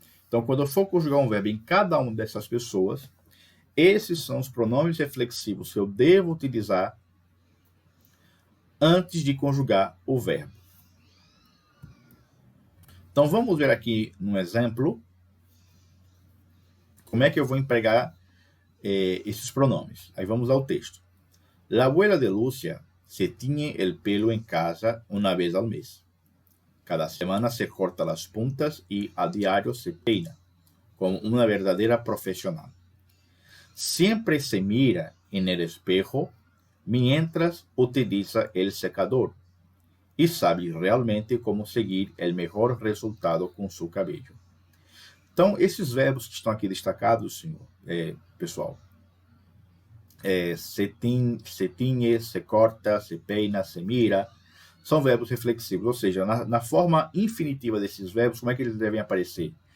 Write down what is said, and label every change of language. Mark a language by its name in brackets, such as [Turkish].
[Portuguese] Então, quando eu for conjugar um verbo em cada uma dessas pessoas, esses são os pronomes reflexivos que eu devo utilizar antes de conjugar o verbo. Então, vamos ver aqui no exemplo como é que eu vou empregar esses pronomes. Aí vamos ao texto. [Spanish] La abuela de Lucia se tiñe el pelo en casa una vez al mes. Cada semana se corta las puntas y a diario se peina, como una verdadera profesional. Siempre se mira en el espejo mientras utiliza el secador y sabe realmente como seguir el mejor resultado [Portuguese] com seu cabelo. Então, esses verbos que estão aqui destacados, senhor, pessoal, se tiñe, se corta, se peina, se mira, são verbos reflexivos, ou seja, na forma infinitiva desses verbos, como é que eles devem aparecer?